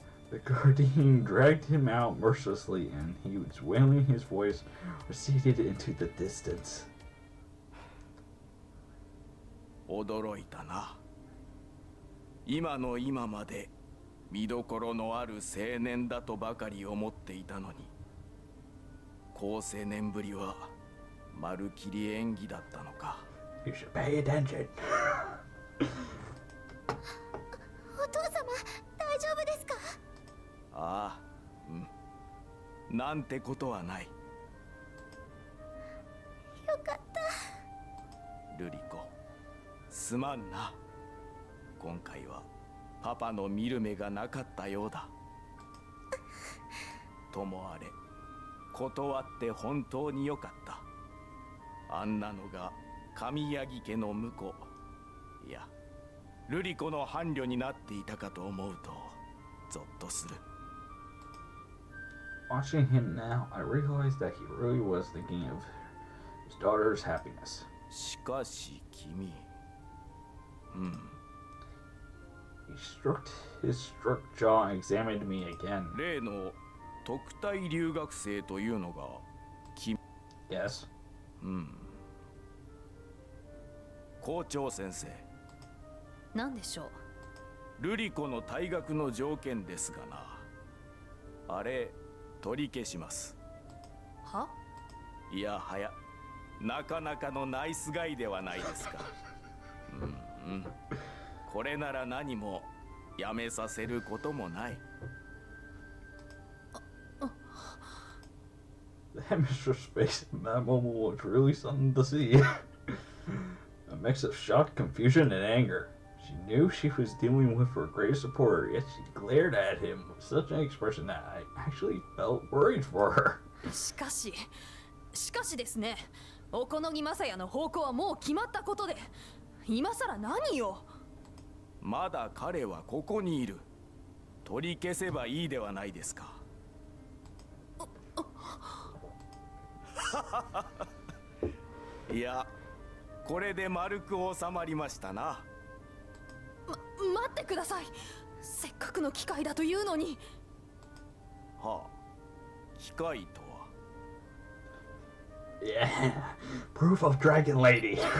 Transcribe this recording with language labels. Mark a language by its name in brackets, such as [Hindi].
[English] The guardian dragged him out mercilessly, and he was wailing. His voice receded into the distance. [Japanese] 驚いたな。今の今まで見どころのある青年だとばかり思っていたのに、好青年ぶりはまるきり演技だったのか。 [English] You should pay attention. [Japanese] お父様、大丈夫ですか？ああ、うん。なんてことはない。よかった。ルリコ、すまんな。今回はパパの見る目がなかったようだ。ともあれ、断って本当によかった。あんなのが神谷木家の婿、いやルリコの伴侶になっていたかと思うとゾッとする。 [English] Watching him now, I realized that he really was thinking of his daughter's happiness. [Japanese] しかし君、 [English] He stroked his struck jaw and examined me again. [Japanese] 例の特待留学生というのが君。 [English] Yes. [Japanese] 校長先生、何でしょう？ルリコの退学の条件ですがな、あれ取り消します。は？いやはや、なかなかのナイスガイではないですか。これなら何もやめさせることもない。 [English] The headmistress' face in that moment was really something to see. A mix of shock, confusion, and anger. She knew she was dealing with her greatest supporter, yet she glared at him with such an expression that I actually felt worried for her. [Japanese] しかしですね、おこのぎまさやの方向はもう決まったことで、今さら何を？まだ彼はここにいる。取り消せばいいではないですか。いや、これで丸く収まりましたな。待ってください。せっかくの機会だというのに。はあ、機械とは。 [English] Yeah, proof of Dragon Lady.